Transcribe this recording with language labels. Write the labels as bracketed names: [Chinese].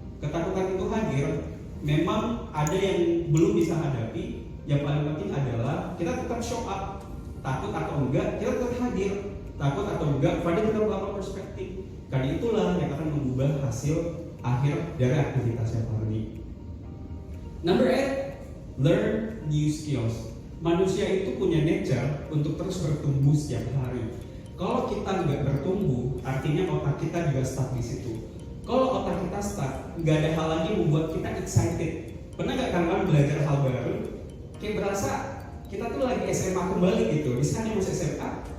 [Indonesian] Ketakutan itu hadir, memang ada yang belum bisa hadapi. Yang paling penting adalah kita tetap show up. Takut atau enggak, kita tetap hadir. Takut atau enggak, Fardi tetap melakukan prospecting. Karena itulah yang akan mengubah hasil akhir dari aktivitasnya Fardi. [English] Number 8, learn new skills. [Indonesian] Manusia itu punya nature untuk terus bertumbuh setiap hari. Kalau kita nggak bertumbuh, artinya otak kita juga stuck di situ. Kalau otak kita stuck, nggak ada hal lagi yang membuat kita excited. Pernah nggak kalian belajar hal baru? Kayak berasa kita tuh lagi SMA kembali gitu. Di sana masih SMA.